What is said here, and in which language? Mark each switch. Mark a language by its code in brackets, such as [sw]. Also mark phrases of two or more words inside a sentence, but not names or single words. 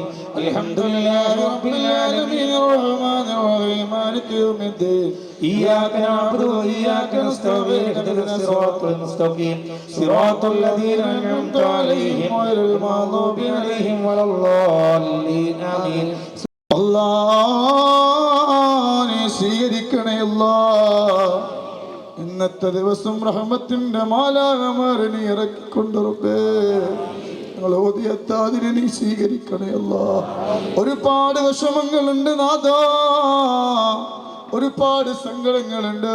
[ar] الحمد لله رب العالمين الرحمن الرحيم مالك يوم الدين. إياك نعبد وإياك نستعين اهدنا الصراط المستقيم صراط الذين أنعمت عليهم غير المغضوب عليهم ولا الضالين آمين. [ml] അല്ലാഹ് സ്വീകരിക്കണേ അല്ലാഹ്. ഇന്നത്തെ ദിവസം റഹ്മത്തിന്റെ മാലാഖമാരെ നീ ഇറക്കിക്കൊണ്ട് റബ്ബേ ഞങ്ങൾ ഓതിയെത്താതിനെ നീ സ്വീകരിക്കണേ അല്ലാഹ്. ഒരുപാട് വിഷമങ്ങളുണ്ട് നാഥാ, ഒരുപാട് സങ്കടങ്ങളുണ്ട്.